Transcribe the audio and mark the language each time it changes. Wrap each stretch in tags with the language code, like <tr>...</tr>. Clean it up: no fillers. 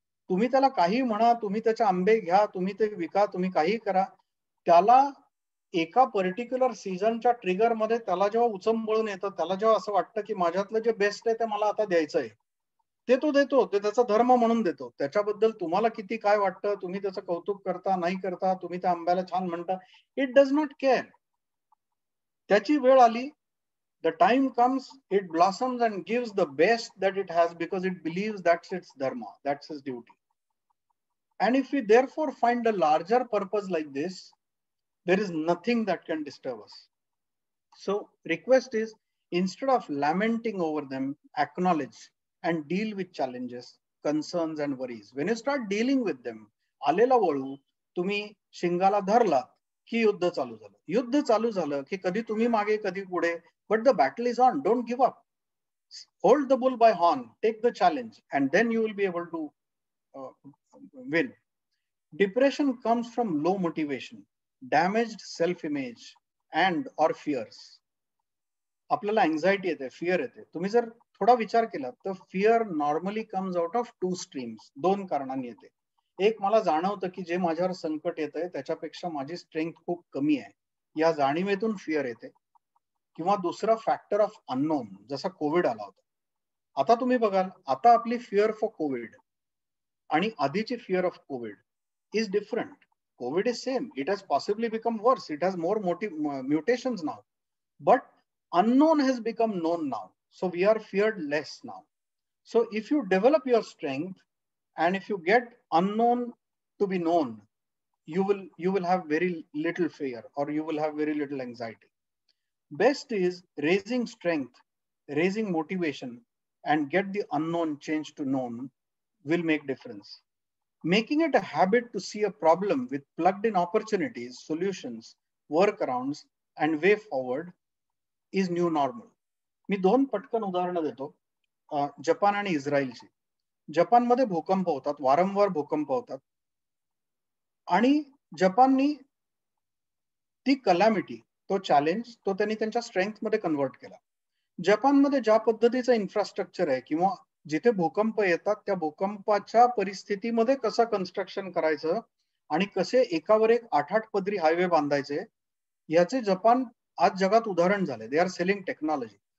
<mr>तुम्ही त्याला काही म्हणा, तुम्ही त्याचे आंबे घ्या, तुम्ही ते विका, तुम्ही काही करा, त्याला एका पर्टिक्युलर सीझनच्या ट्रिगर मध्ये त्याला जेव्हा उचंबळून येतं, त्याला जेव्हा असं वाटतं की माझ्यातलं जे बेस्ट आहे ते मला आता द्यायचं आहे, ते तो देतो, ते त्याचा धर्म म्हणून देतो. त्याच्याबद्दल तुम्हाला किती काय वाटतं, तुम्ही त्याचं कौतुक करता नाही करता, तुम्ही त्या आंब्याला छान म्हणता,</mr> <en>It does not care.</en> <mr>त्याची वेळ आली,</mr> <en>the time comes, it blossoms and gives the best that it has because it believes that's its dharma, that's its duty. And if we therefore find a larger purpose like this, there is nothing that can disturb us. So request is, instead of lamenting over them, acknowledge and deal with challenges, concerns and worries. When you start dealing with them,</en> <mr>आलेला वळू तुम्ही शिंगाला धरला की युद्ध चालू झालं. युद्ध चालू झालं की कधी तुम्ही मागे कधी पुढे,</mr> <en>but the battle is on. Don't give up. Hold the bull by horn, take the challenge, and then you will be able to win. Depression comes from low motivation, damaged self-image and or fears.</en> <mr>आपल्याला anxiety येते, fear येते. तुम्ही जर थोडा विचार केला तर</mr> <en>fear normally comes out of two streams,</en> <mr>दोन कारणांनी येते. एक, मला जाणवतं की जे माझ्यावर संकट येत आहे त्याच्यापेक्षा माझी स्ट्रेंथ खूप कमी आहे, या जाणीवेतून फिअर येते. किंवा दुसरा फॅक्टर ऑफ अननोन, जसा कोविड आला होता. आता तुम्ही बघाल, आता आपली फिअर फॉर कोविड आणि आधीची</mr> <en>Fear of covid is different. Covid is same, it has possibly become worse, it has more mutations now, but unknown has become known now, so we are feared less now. So if you develop your strength and if you get unknown to be known, you will have very little fear or you will have very little anxiety. Best is raising strength, raising motivation, and get the unknown changed to known will make difference. Making it a habit to see a problem with plugged in opportunities, solutions, workarounds and way forward is new normal.</en> <mr>मी दोन पटकन उदाहरणं देतो, Japan आणि इस्रायलची. जपानमध्ये भूकंप होतात, वारंवार भूकंप होतात, आणि जपाननी ती कलॅमिटी, तो चॅलेंज, तो त्यांनी त्यांच्या स्ट्रेंथ मध्ये कन्वर्ट केला. जपानमध्ये ज्या पद्धतीचं इन्फ्रास्ट्रक्चर आहे किंवा जिथे भूकंप येतात त्या भूकंपाच्या परिस्थितीमध्ये कसं कन्स्ट्रक्शन करायचं आणि कसे एकावर एक 8-8 पदरी हायवे बांधायचे, याचे जपान आज जगात उदाहरण झाले.</mr> <en>They are selling technology.</en>